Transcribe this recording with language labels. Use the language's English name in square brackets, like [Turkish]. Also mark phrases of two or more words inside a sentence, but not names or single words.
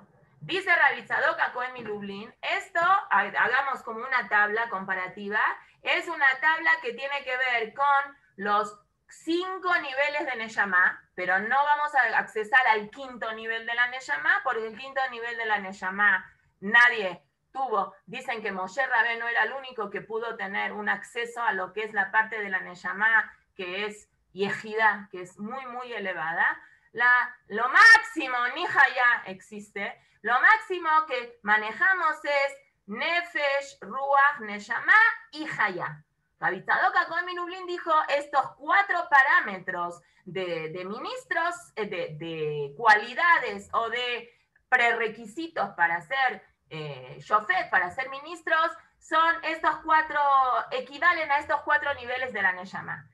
[Spanish] Dice Rabbi Tzadok HaKohen Milublin, esto, hagamos como una tabla comparativa, es una tabla que tiene que ver con los 5 niveles de Neshama, pero no vamos a accesar al 5.º nivel de la Neshama, porque el 5.º nivel de la Neshama nadie tuvo. Dicen que Moshe Rabbeinu era el único que pudo tener un acceso a lo que es la parte de la Neshama, que es Yehida, que es muy, muy elevada. Lo máximo, ni Haya existe, lo máximo que manejamos es Nefesh, Ruach, Neshama y Haya. Rabbi Tzadok HaKohen Milublin dijo, estos 4 parámetros de ministros, de cualidades o de prerequisitos para ser shofet, para ser ministros, son estos 4, equivalen a estos 4 niveles de la Neshama.